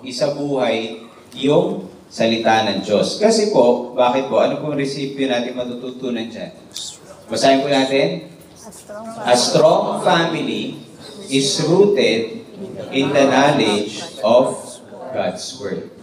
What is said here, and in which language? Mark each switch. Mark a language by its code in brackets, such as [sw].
[tl] Isa buhay yung salita ng Diyos. Kasi po, bakit po? Ano pong resipyo natin matututunan dyan? Basahin po natin. [en] A strong family is rooted in the knowledge of God's Word.